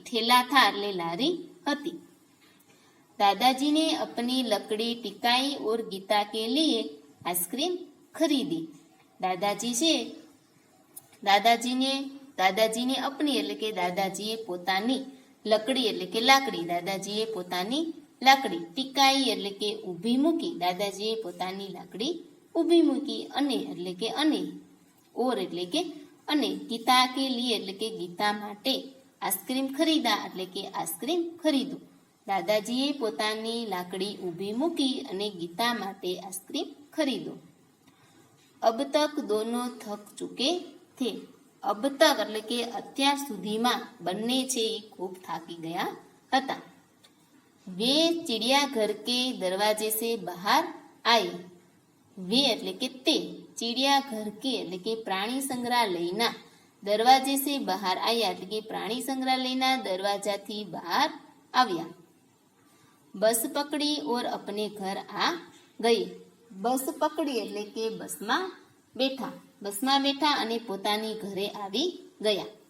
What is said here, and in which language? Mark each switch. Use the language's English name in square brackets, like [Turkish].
[Hindi] ठेला था એટલે लारी હતી। दादाजी ने अपनी लकड़ी टिकाई और गीता के लिए आइसक्रीम खरीदी। [Gujarati] दादाजी से દાદાજીને અપની એટલે કે દાદાજીએ પોતાની, લકડી એટલે કે લાકડી, દાદાજીએ પોતાની લાકડી, ટીકાઈ એટલે કે ઊભી મૂકી, દાદાજીએ પોતાની લાકડી ઊભી મૂકી, અને એટલે કે અને, ઓર એટલે કે અને, ગીતા કે લીએ એટલે કે ગીતા માટે, આઈસ્ક્રીમ ખરીદા એટલે કે આઈસ્ક્રીમ ખરીદો। દાદાજીએ પોતાની લાકડી ઊભી મૂકી અને ગીતા માટે આઈસ્ક્રીમ ખરીદો। [Hindi] अब तक दोनों थक चुके थे। अब तक [Gujarati] એટલે કે અત્યાર સુધીમાં બંને છે એ ખૂબ થાકી ગયા હતા। [Hindi] वे चिड़ियाघर के दरवाजे से बाहर आए। [Gujarati] वे એટલે કે તે, चिड़ियाघर के એટલે કે પ્રાણી સંગ્રહાલયના, દરવાજે સે બહાર આવ્યા એટલે કે પ્રાણી સંગ્રહાલયના દરવાજાથી બહાર આવ્યા। [Hindi] બસ પકડી ઓર અપને ઘર આ ગઈ। [Gujarati] બસ પકડી એટલે કે બસમાં બેઠા અને પોતાની ઘરે આવી ગયા।